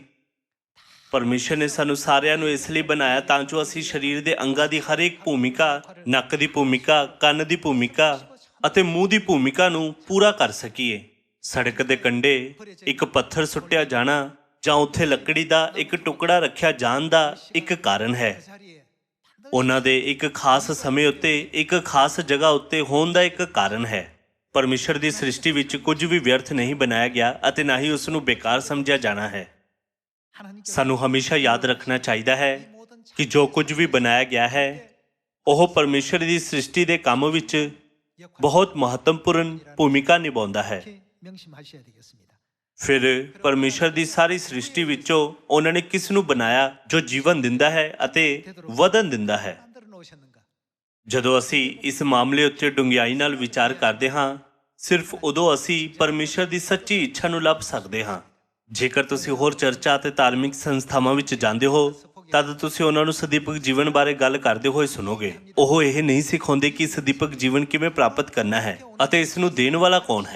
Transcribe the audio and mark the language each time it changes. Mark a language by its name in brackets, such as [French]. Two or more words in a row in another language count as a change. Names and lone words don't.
[Punjabi] ਪਰਮੇਸ਼ਰ ਨੇ ਸਾਨੂੰ ਸਾਰਿਆਂ ਨੂੰ ਇਸ ਲਈ ਬਣਾਇਆ ਤਾਂ ਜੋ ਅਸੀਂ ਸਰੀਰ ਦੇ ਅੰਗਾਂ ਦੀ ਹਰ ਇੱਕ ਭੂਮਿਕਾ, ਨੱਕ ਦੀ ਭੂਮਿਕਾ, ਕੰਨ ਦੀ ਭੂਮਿਕਾ ਅਤੇ ਮੂੰਹ ਦੀ ਭੂਮਿਕਾ ਨੂੰ ਪੂਰਾ ਕਰ ਸਕੀਏ। ਸੜਕ ਦੇ ਕੰਢੇ ਇੱਕ ਪੱਥਰ ਸੁੱਟਿਆ ਜਾਣਾ ਜਾਂ ਉੱਥੇ ਲੱਕੜੀ ਦਾ ਇੱਕ ਟੁਕੜਾ ਰੱਖਿਆ ਜਾਣ ਦਾ ਇੱਕ ਕਾਰਨ ਹੈ। [Korean] 그 자리에 [Punjabi] ਉਹਨਾਂ ਦੇ ਇੱਕ ਖਾਸ ਸਮੇਂ ਉੱਤੇ ਇੱਕ ਖਾਸ ਜਗ੍ਹਾ ਉੱਤੇ ਹੋਣ ਦਾ ਇੱਕ ਕਾਰਨ ਹੈ। ਪਰਮੇਸ਼ਰ ਦੀ ਸ੍ਰਿਸ਼ਟੀ ਵਿੱਚ ਕੁਝ ਵੀ ਵਿਅਰਥ ਨਹੀਂ ਬਣਾਇਆ ਗਿਆ ਅਤੇ ਨਾ ਹੀ ਉਸ ਨੂੰ ਬੇਕਾਰ ਸਮਝਿਆ ਜਾਣਾ ਹੈ। [Korean] 하나님께서 [Punjabi] ਸਾਨੂੰ ਹਮੇਸ਼ਾ ਯਾਦ ਰੱਖਣਾ ਚਾਹੀਦਾ ਹੈ [Korean] 이 모든 [Punjabi] ਕਿ ਜੋ ਕੁਝ ਵੀ ਬਣਾਇਆ ਗਿਆ ਹੈ ਉਹ ਪਰਮੇਸ਼ਰ ਦੀ ਸ੍ਰਿਸ਼ਟੀ ਦੇ ਕੰਮ ਵਿੱਚ ਬਹੁਤ ਮਹੱਤਵਪੂਰਨ ਭੂਮਿਕਾ ਨਿਭਾਉਂਦਾ ਹੈ। [Korean] 이렇게 명심하셔야 되겠습니다. [Punjabi] ਫਿਰ ਪਰਮੇਸ਼ਰ ਦੀ ਸਾਰੀ ਸ੍ਰਿਸ਼ਟੀ ਵਿੱਚੋਂ ਉਹਨਾਂ ਨੇ ਕਿਸ ਨੂੰ ਬਣਾਇਆ ਜੋ ਜੀਵਨ ਦਿੰਦਾ ਹੈ ਅਤੇ ਵਧਨ ਦਿੰਦਾ ਹੈ। [Korean] 만들어 놓으셨는가? [Punjabi] ਜਦੋਂ ਅਸੀਂ ਇਸ ਮਾਮਲੇ ਉੱਤੇ ਡੂੰਘਾਈ ਨਾਲ ਵਿਚਾਰ ਕਰਦੇ ਹਾਂ ਸਿਰਫ ਉਦੋਂ ਅਸੀਂ ਪਰਮੇਸ਼ਰ ਦੀ ਸੱਚੀ ਇੱਛਾ ਨੂੰ ਲੱਭ ਸਕਦੇ ਹਾਂ। ਜੇਕਰ ਤੁਸੀਂ ਹੋਰ ਚਰਚਾ ਅਤੇ ਧਾਰਮਿਕ ਸੰਸਥਾਵਾਂ ਵਿੱਚ ਜਾਂਦੇ ਹੋ ਤਦ ਤੁਸੀਂ ਉਹਨਾਂ ਨੂੰ ਸਦੀਪਕ ਜੀਵਨ ਬਾਰੇ ਗੱਲ ਕਰਦੇ ਹੋਏ ਸੁਣੋਗੇ। ਉਹ ਇਹ ਨਹੀਂ ਸਿਖਾਉਂਦੇ ਕਿ ਸਦੀਪਕ ਜੀਵਨ ਕਿਵੇਂ ਪ੍ਰਾਪਤ ਕਰਨਾ ਹੈ ਅਤੇ ਇਸ ਨੂੰ ਦੇਣ ਵਾਲਾ ਕੌਣ ਹੈ।